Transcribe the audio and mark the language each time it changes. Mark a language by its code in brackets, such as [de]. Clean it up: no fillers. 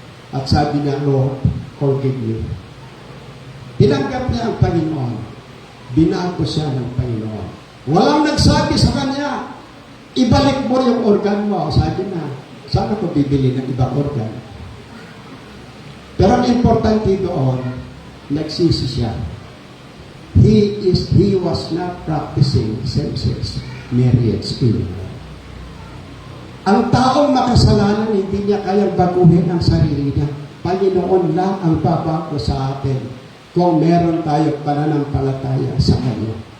[tl] At sabi niya, [en] Lord, forgive me. [tl] Tinanggap niya ang Panginoon. Binago siya ng Panginoon. Walang nagsabi sa kanya, ibalik mo yung organ mo. Sabi na, saan ako bibili ng ibang organ? Pero ang importante doon, nagsisi siya. [en] He was not practicing same-sex marriage anymore. [tl] Ang taong makasalanan, hindi niya kayang baguhin ang sarili niya. Panginoon lang ang babago sa atin kung meron tayo pananampalataya sa Kanya.